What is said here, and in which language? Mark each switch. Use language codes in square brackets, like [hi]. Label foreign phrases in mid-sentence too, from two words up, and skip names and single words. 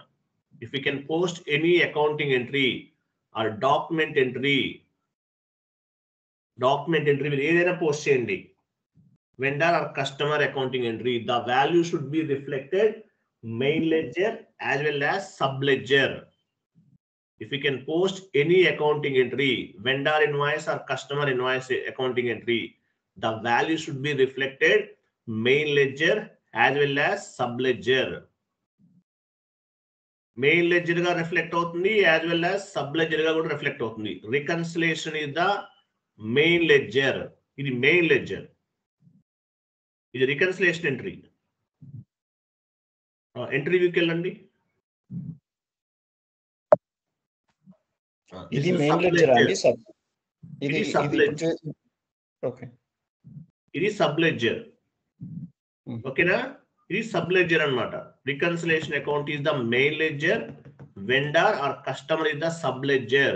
[en] If you can post any accounting entry or document entry [te] మీరు ఏదైనా పోస్ట్ చేయండి, [en] vendor or customer accounting entry, the value should be reflected main ledger as well as sub ledger. If you can post any accounting entry, vendor invoice or customer invoice accounting entry, the value should be reflected main ledger as well as sub ledger. Main ledger ga reflect avutundi as well as sub ledger [te] గా కూడా [en] reflect avutundi. Reconciliation is the main ledger. Idi main ledger. Idi reconciliation entry. [te] Entry view కి వెళ్ళండి. ఇది [en] main ledger [te] అండి. సబ్ ఇది [en] sub ledger. [te] ఓకే, ఇది [en] sub ledger. [te] ఓకేనా? ఇది [en] sub ledger [te] అన్నమాట. [en] reconciliation account is the main ledger, vendor or customer is the sub ledger.